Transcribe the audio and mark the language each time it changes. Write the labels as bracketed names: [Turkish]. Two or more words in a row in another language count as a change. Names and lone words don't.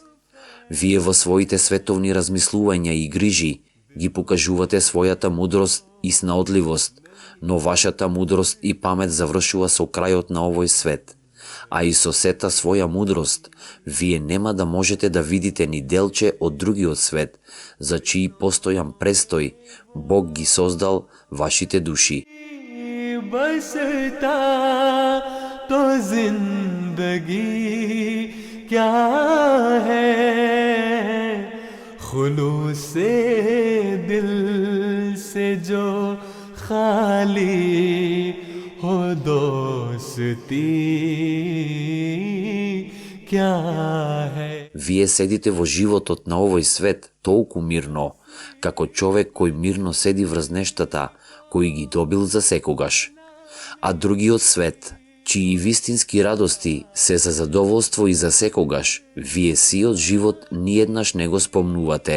[Macedonian] Вие во своите световни размислувања и грижи ги покажувате својата мудрост и снаодливост, но вашата мудрост и памет завршува со крајот на овој свет. А и со сета своја мудрост, вие нема да можете да видите ни делче од другиот свет, за чиј постојан престој Бог ги создал вашите души. [Hindi] तो जिंदगी क्या है, खुलूसे दिल से जो खाली हो दोस्ती क्या है. [Macedonian] Вие седите во животот на овој свет толку мирно, како човек кој мирно седи врз нештата кои ги добил за секогаш. А другиот свет, чии вистински радости се за задоволство и за секогаш, вие сиот живот ниеднаш не го спомнувате.